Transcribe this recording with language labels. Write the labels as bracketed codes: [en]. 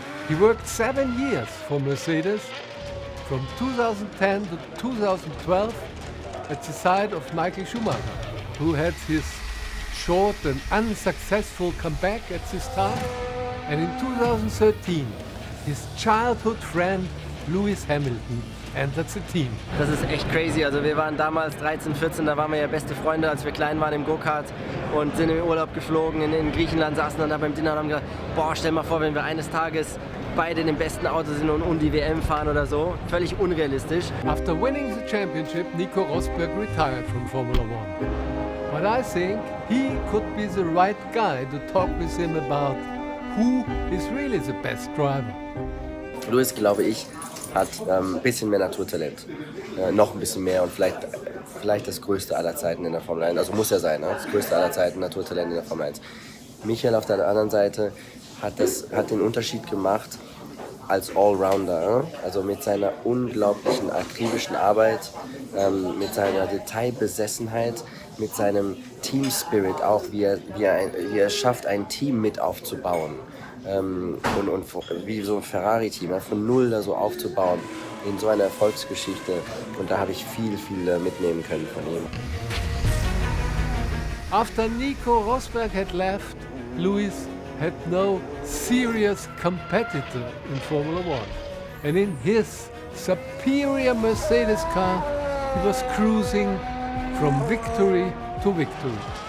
[en] He worked 7 years for Mercedes, from 2010 to 2012, at the side of Michael Schumacher, who had his short and unsuccessful comeback at this time, and in 2013, his childhood friend Lewis Hamilton entered the team. [de] Das ist echt crazy. Also wir waren damals 13, 14, da waren wir ja beste Freunde, als wir klein waren im Go-Kart und sind im Urlaub geflogen, in Griechenland, saßen dann da beim Dinner und haben gesagt, boah, stell mal vor, wenn wir eines Tages beide in dem besten Auto sind und die WM fahren oder so. Völlig unrealistisch. [en] After winning the championship, Nico Rosberg retired from Formula One. But I think he could be the right guy to talk with him about who is really the best driver. [de] Lewis, glaube ich, hat ein bisschen mehr Naturtalent. Noch ein bisschen mehr und vielleicht das größte aller Zeiten in der Formel 1. Also muss er sein, ne? Das größte aller Zeiten, Naturtalent in der Formel 1. Michael auf der anderen Seite hat den Unterschied gemacht als Allrounder. Also mit seiner unglaublichen akribischen Arbeit, mit seiner Detailbesessenheit, mit seinem Team-Spirit auch, wie er schafft, ein Team mit aufzubauen. Und wie so ein Ferrari-Team, von null da so aufzubauen in so einer Erfolgsgeschichte. Und da habe ich viel mitnehmen können von ihm. [en] After Nico Rosberg had left, Lewis had no serious competitor in Formula One. And in his superior Mercedes car, he was cruising from victory to victory.